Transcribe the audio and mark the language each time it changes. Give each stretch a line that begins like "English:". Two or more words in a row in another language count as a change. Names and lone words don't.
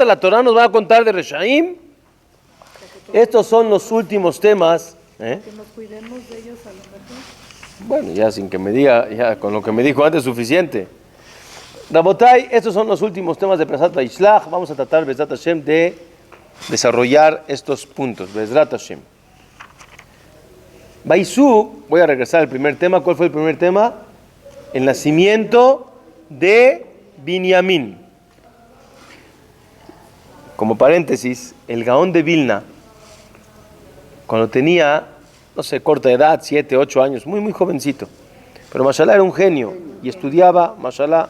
Spanish: La Torah nos va a contar de Reshaim. Estos son los últimos temas. Que nos cuidemos de ellos a lo mejor. Bueno, ya sin que me diga, ya con lo que me dijo antes es suficiente. Rabotai, estos son los últimos temas de Pesat Vaishlach. Vamos a tratar,
Hebrew: בעזרת השם,
Spanish: de desarrollar estos puntos.
Hebrew: בעזרת השם. Vaisú,
Spanish: voy a regresar al primer tema. ¿Cuál fue el primer tema? El nacimiento de Binyamin. Como paréntesis, el Gaón de Vilna, cuando tenía, no sé, corta edad, 7, 8 años, muy jovencito, pero mashallah era un genio y estudiaba, mashallah.